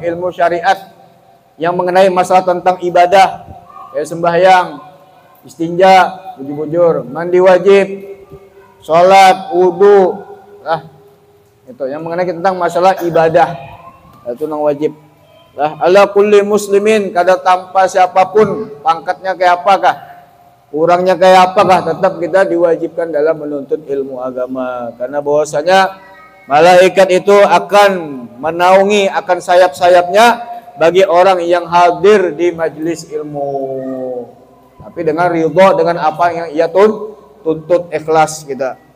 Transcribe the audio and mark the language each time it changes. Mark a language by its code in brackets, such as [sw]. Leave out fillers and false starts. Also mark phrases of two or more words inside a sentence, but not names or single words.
[id] Ilmu syariat yang mengenai masalah tentang ibadah, kayak sembahyang, istinja, bujur-bujur, mandi wajib, sholat, wudu, lah. [bjn] Itu yang mengenai tentang masalah ibadah itu nang wajib lah [ar] على كل مسلمين [bjn] kada tanpa siapapun pangkatnya kayak apakah kurangnya kayak apakah tetap kita diwajibkan dalam menuntut ilmu agama karena bahwasanya malaikat itu akan menaungi akan sayap-sayapnya bagi orang yang hadir di majelis ilmu tapi dengan ridha dengan apa yang ia tuntut ikhlas kita.